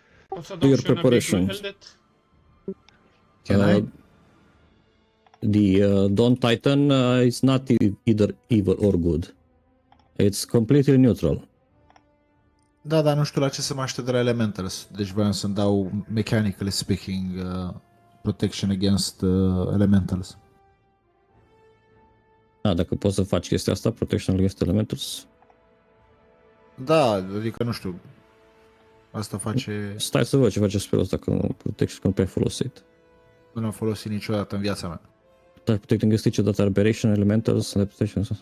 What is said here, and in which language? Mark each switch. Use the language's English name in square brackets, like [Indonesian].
[English] Also, Do your don't preparation. Can I? The Dawn Titan is not either evil or good. It's completely neutral. [Romanian] Da, dar nu știu la ce să mă aștept de la Elementals. Deci vreau să-mi dau, [English] mechanically speaking, protection against Elementals. [Romanian] Dacă poți să faci chestia asta, Protection Against Elementals. Da, adică nu știu. Asta face... Stai să văd ce face spelul ăsta, că Protection nu pe folosit. Nu l-am folosit niciodată în viața mea. [English] Dar Protecting against each other, Aberration, Elementals, Protection...